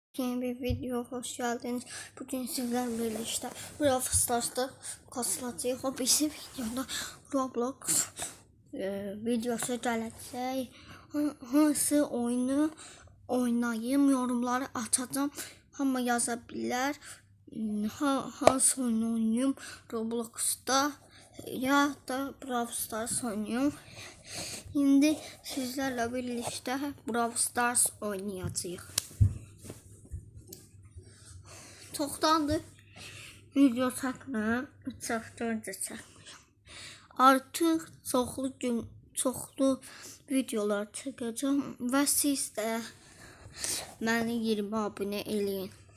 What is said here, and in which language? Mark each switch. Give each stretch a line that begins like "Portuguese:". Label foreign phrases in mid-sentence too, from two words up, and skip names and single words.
Turkish: yeni bir video hoş geldiniz. Bugün sizlerle birlikte Brawl Stars'ta kasılacağıq.
Azerbaijani: O bizim videoda Roblox videosu gələcək. Hansı oyunu oynayayım, yorumları açacağım. Hamı yaza bilər. Hansı oyunu oynayayım Roblox'ta ya da Brawl Stars oynayayım.
Turkish: Şimdi sizlerle birlikte Brawl Stars oynayacağıq.
Azerbaijani: Çoxdandır video çəkmirəm. 3 həftə öncə çəkmişəm. Artıq çoxlu videolar çəkəcəm və siz də məni 20 abunə eləyin.